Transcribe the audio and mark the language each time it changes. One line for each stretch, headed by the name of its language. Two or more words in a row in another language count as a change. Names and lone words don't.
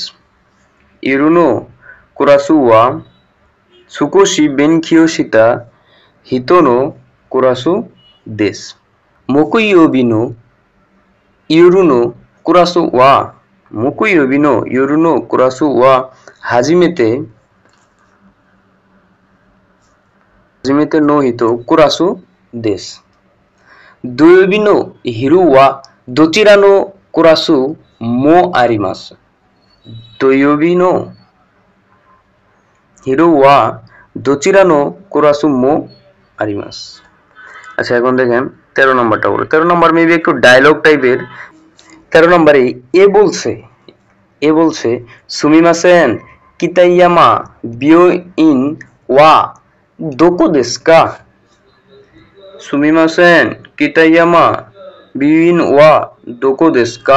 Japanese: 夜のクラスは少し勉強した人のクラスです. 木曜日の夜のクラスは木曜日の夜のクラスは初めての人クラスです. 土曜日の昼はどちらのクラスもあります。土曜日の昼はどちらのクラスもあります।
Bangla: আচ্ছা এখন দেখেন 13 নম্বরটা বলো। 13 নম্বর মেবি একটু
English: dialogue type.
Bangla: 13 নম্বরে এ বলছে
Japanese: すみません北山病院はどこですか? すみません北山病院はどこですか?